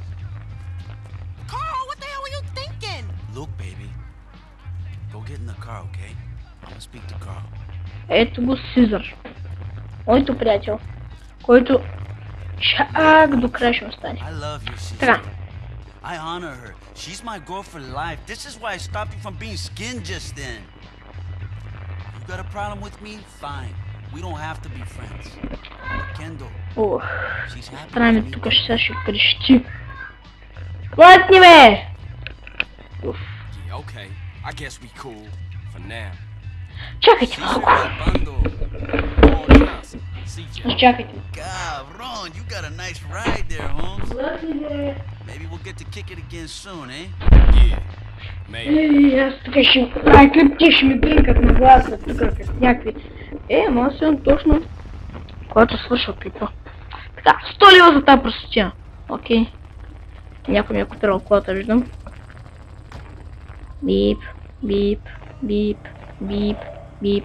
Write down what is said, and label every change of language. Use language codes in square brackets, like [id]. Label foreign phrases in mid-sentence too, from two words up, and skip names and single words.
[bg] Ето го Сизър. Моето приятел, който чак до края ще остане. Така. [en] I honor her. She's my girl for life. This is why I stopped you from being skinned just then. You got a problem with me? Fine. We don't have to be friends. Kendall. [bg] Ох. Странно, тук ще крещи. Платни, бе! Уф. [en] Okay. I guess we cool for now. [bg] Чакайте малко. Чакайте. [en] Ron, you got a nice ride there, Holmes. Maybe we'll get to kick it again soon, eh? Yeah. Maybe. [bg] Аз тук ще... клипти ще ми блинкат на гласа, тук като някакви... ама аз съм точно... когато свършва клипа. Така, 100 лева за тази пръстотия. Окей. Някой ми е купирал колата, виждам. Бип, бип, бип, бип, бип.